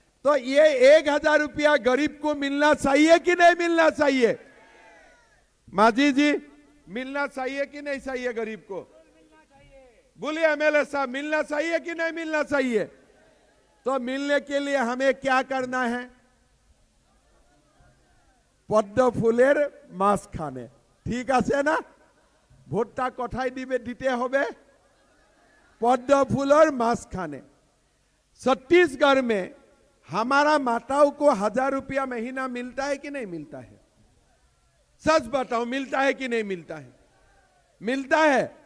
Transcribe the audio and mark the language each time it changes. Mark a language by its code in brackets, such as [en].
[hi] तो ये 1000 रुपया गरीब को मिलना चाहिए कि नहीं मिलना चाहिए? माजी जी, मिलना चाहिए कि नहीं चाहिए गरीब को? बोलिए एमएलए साहब, मिलना चाहिए कि नहीं मिलना चाहिए? तो मिलने के लिए हमें क्या करना है? [bn] पद्म फुलेर মাঝখানে, ঠিক আছে না? ভোটটা কোথায় দিতে হবে? पद्म फूलर মাঝখানে। [hi] छत्तीसगढ़ में हमारा माताओं को 1000 रुपया महीना मिलता है कि नहीं मिलता है? सच बताओ, मिलता है कि नहीं मिलता है? मिलता है।